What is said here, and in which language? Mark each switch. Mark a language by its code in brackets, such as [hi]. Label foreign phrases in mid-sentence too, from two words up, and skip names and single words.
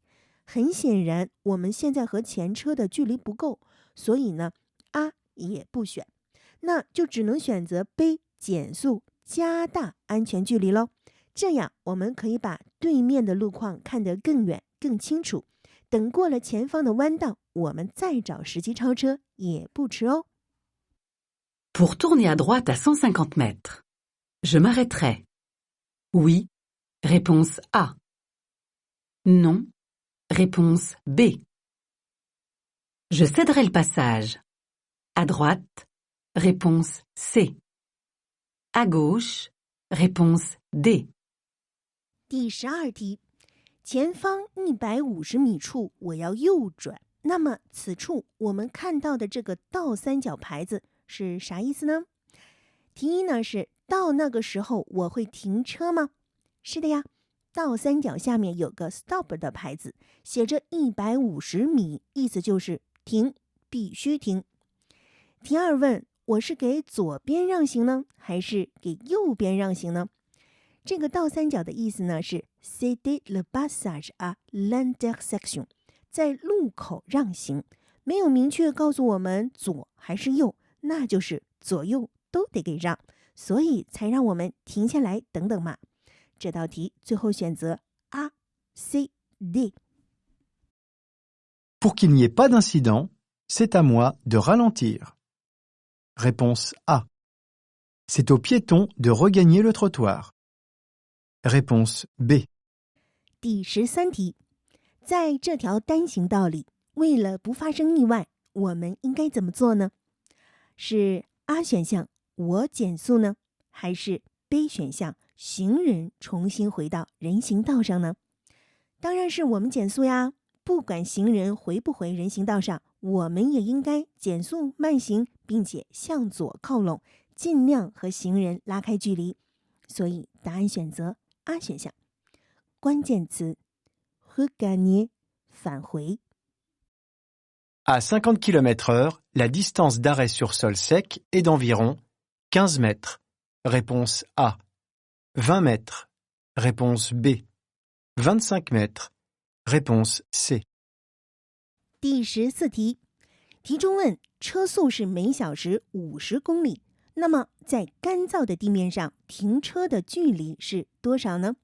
[zh] 很显然，我们现在和前车的距离不够，所以呢 ，A 也不选，那就只能选择 B 减速加大安全距离喽。这样我们可以把对面的路况看得更远、更清楚。等过了前方的弯道，我们再找时机超车也不迟哦。 [fr] Pour tourner à droite à 150 mètres, je m'arrêterai. Oui. Réponse A. Non. Réponse B. Je céderai le passage. À droite. Réponse C. À gauche. Réponse D. [zh] 第12题，前方150米处我要右转，那么此处我们看到的这个倒三角牌子是啥意思呢？题一呢是到那个时候我会停车吗？是的呀，倒三角下面有个 stop 的牌子，写着150米，意思就是停，必须停。题二问，我是给左边让行呢，还是给右边让行呢？这个倒三角的意思呢是 [fr] céder le passage à l'intersection， [zh] 在路口让行，没有明确告诉我们左还是右，那就是左右都得给让，所以才让我们停下来等等嘛。这道题最后选择 A、C、D。 [fr] Pour qu'il n'y ait pas d'incident, c'est à moi de ralentir. Réponse A. C'est aux piétons de regagner le trottoir. Réponse B. [zh] 第13题，在这条单行道里，为了不发生意外，我们应该怎么做呢？是 A 选项我减速呢，还是 B 选项行人重新回到人行道上呢？当然是我们减速呀，不管行人回不回人行道上，我们也应该减速慢行，并且向左靠拢，尽量和行人拉开距离。所以答案选择 A 选项。关键词 regagner 返回。 [fr] À 50 km/h, la distance d'arrêt sur sol sec est d'environ 15 mètres. Réponse A. 20 mètres. Réponse B. 25 mètres. Réponse C. [zh] 第14题，题中问车速是每小时50公里，那么在干燥的地面上停车的距离是多少呢？